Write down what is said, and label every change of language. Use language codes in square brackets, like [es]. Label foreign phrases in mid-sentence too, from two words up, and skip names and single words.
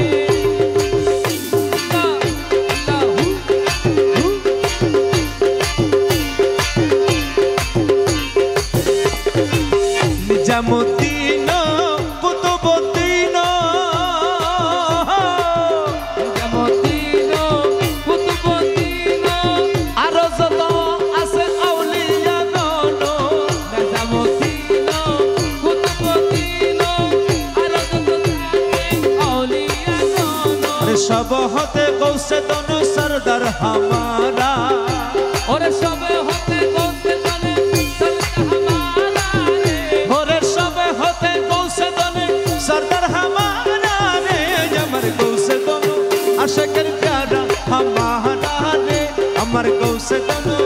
[bn] निजामुद्दीनो कुतुबुद्दीनो निजामुद्दीनो कुतुबुद्दीनो आरो যত আছে আউলিয়া গনো निजामुद्दीनो कुतुबुद्दीनो আর যত থাকে আউলিয়া গণ [hi] अरे सब होते गौसे दोनों सरदार हमारा और सब होते गौसे दोनों सरदार हमारा रे और सब होते गौसे दोनों सरदार हमारा रे अमर गौसे दोनों आशिकर प्यारा हमारा रे अमर गौसे दोनों